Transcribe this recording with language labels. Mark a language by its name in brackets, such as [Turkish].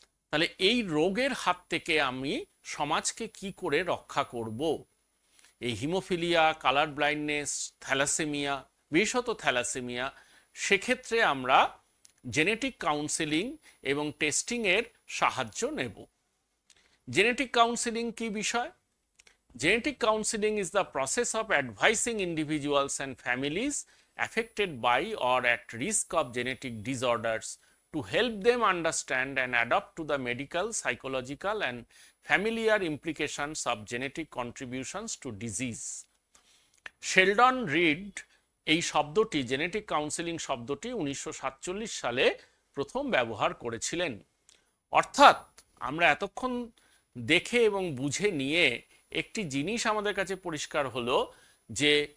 [Bangla] তাহলে এই রোগের হাত থেকে আমি সমাজকে কি করে রক্ষা করব? এই হিমোফিলিয়া, কালার ব্লাইন্ডনেস, থ্যালাসেমিয়া, বিশেষত থ্যালাসেমিয়া, সেক্ষেত্রে আমরা জেনেটিক কাউন্সেলিং এবং টেস্টিংয়ের সাহায্য নেব। জেনেটিক কাউন্সেলিং কি বিষয়? [English] Genetic counseling is the process of advising individuals and families affected by or at risk of genetic disorders to help them understand and adapt to the medical, psychological and familiar implications of genetic contributions to disease. [Bangla] Sheldon Reed এই শব্দটি, genetic counselling শব্দটি 1947 সালে প্রথম ব্যবহার করেছিলেন। অর্থাৎ আমরা এতক্ষণ দেখে এবং বুঝে নিয়ে একটি জিনিস আমাদের কাছে পরিষ্কার হলো যে